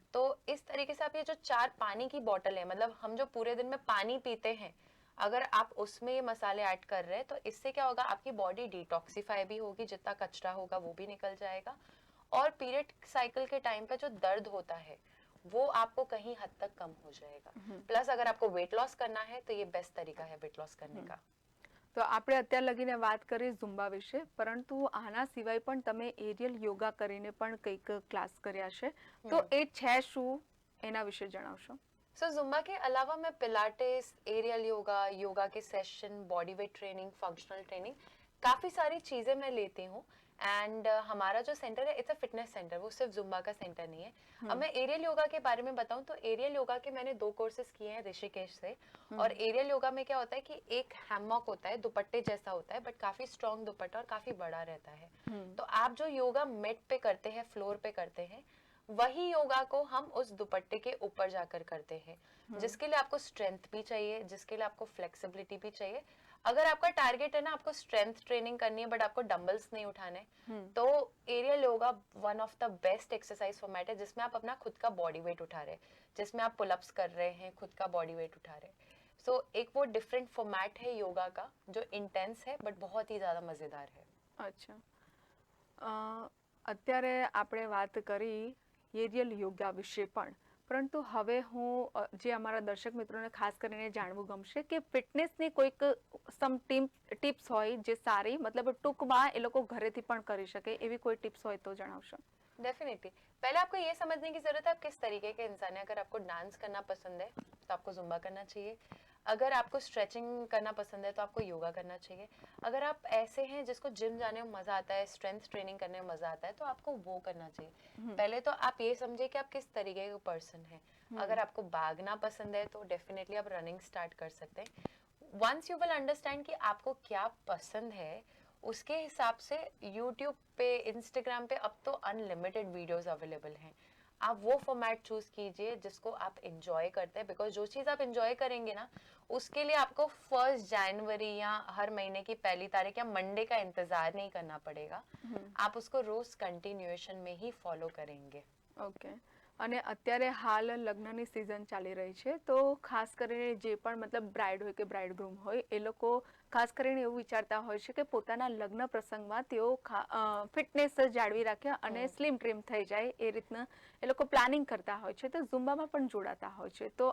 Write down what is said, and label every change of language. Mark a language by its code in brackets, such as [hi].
[hi] तो इस तरीके से आप ये जो 4 पानी की बॉटल है, मतलब हम जो पूरे दिन में पानी पीते हैं, अगर आप उसमें ये मसाले ऐड कर रहे हैं तो इससे क्या होगा, आपकी बॉडी डिटॉक्सिफाई भी होगी, जितना कचरा होगा वो भी निकल जाएगा। और पीरियड साइकिल के टाइम पे जो दर्द होता है वो आपको कहीं हद तक कम हो जाएगा। प्लस अगर आपको वेट लॉस करना है तो ये बेस्ट तरीका है वेट लॉस करने का। [gu] તો આપણે અત્યાર લગીને વાત કરી ઝુમ્બા વિશે, પરંતુ આના સિવાય પણ તમે એરિયલ યોગા કરીને પણ કંઈક ક્લાસ કર્યા છે, તો એ છે શું એના વિશે જણાવશો? [hi] सो जुम्बा के अलावा मैं पिलाटेस, एरियल योगा, योगा के session, body weight training, functional training, काफी सारी चीजें मैं लेती हूँ। एंड हमारा जो सेंटर है [en] it's a fitness centre, [hi] वो सिर्फ जुम्बा का सेंटर नहीं है। अब मैं एरियल योगा के बारे में बताऊं तो एरियल योगा के मैंने 2 कोर्सेज किए हैं ऋषिकेश से। और एरियल योगा में क्या होता है कि एक हैमॉक होता है, दुपट्टे जैसा होता है, बट काफी स्ट्रॉन्ग दुपट्टा और काफी बड़ा रहता है। तो आप जो योगा मेट पे करते हैं, फ्लोर पे करते हैं, वही योगा को हम उस दुपट्टे के ऊपर जाकर करते हैं, जिसके लिए आपको स्ट्रेंथ भी चाहिए, जिसके लिए आपको फ्लेक्सिबिलिटी भी चाहिए। अगर आपका टारगेट है ना आपको स्ट्रेंथ ट्रेनिंग करनी है बट आपको डंबल्स नहीं उठाने, तो aerial yoga [en] one of the best exercise format [hi] है जिसमें आप अपना खुद का बॉडी वेट उठा रहे हैं, जिसमें आप पुलअप्स कर रहे हैं, खुद का बॉडी वेट उठा रहे हैं। सो एक वो डिफरेंट फॉर्मेट है योगा का जो इंटेंस है बट बहुत ही ज्यादा मजेदार है। [gu] અચ્છા અત્યારે આપણે વાત કરી એરિયલ યોગા વિશે પણ, પરંતુ હવે હું જે અમારા દર્શક મિત્રોને ખાસ કરીને જાણવું ગમશે કે ફિટનેસની કોઈક સમ ટિપ્સ હોય જે સારી, મતલબ ટૂંકમાં એ લોકો ઘરેથી પણ કરી શકે એવી કોઈ ટિપ્સ હોય તો જણાવશો। [hi] डेफिनेटली पहले आपको ये समझने की जरूरत है आप किस तरीके के इंसान है। अगर आपको डांस करना पसंद है तो आपको जुम्बा करना चाहिए। अगर आपको स्ट्रेचिंग करना पसंद है तो आपको योगा करना चाहिए। अगर आप ऐसे हैं जिसको जिम जाने में मजा आता है, स्ट्रेंथ ट्रेनिंग करने में मजा आता है, तो आपको वो करना चाहिए। पहले तो आप ये समझिए कि आप किस तरीके का पर्सन है। अगर आपको भागना पसंद है तो डेफिनेटली आप रनिंग स्टार्ट कर सकते हैं। [en] once you will understand [hi] कि आपको क्या पसंद है, उसके हिसाब से YouTube पे, Instagram पे अब तो अनलिमिटेड वीडियोस अवेलेबल हैं। आप वो फॉर्मेट चूज कीजिए जिसको आप एंजॉय करते हैं, बिकॉज जो चीज़ आप एंजॉय करेंगे ना उसके लिए आपको 1 जनवरी या हर महीने की 1 तारीख या मंडे का इंतजार नहीं करना पड़ेगा। आप उसको रोज कंटिन्यूएशन में ही फॉलो करेंगे। ઓકે। [gu] અને અત્યારે હાલ લગ્નની સિઝન ચાલી રહી છે, તો ખાસ કરીને જે પણ મતલબ બ્રાઇડ હોય કે બ્રાઇડગ્રૂમ હોય એ લોકો ખાસ કરીને એવું વિચારતા હોય છે કે પોતાના લગ્ન પ્રસંગમાં તેઓ ફિટનેસ જાળવી રાખે અને સ્લિમ ટ્રીમ થઈ જાય એ રીતના એ લોકો પ્લાનિંગ કરતા હોય છે, તો ઝુમ્બામાં પણ જોડાતા હોય છે।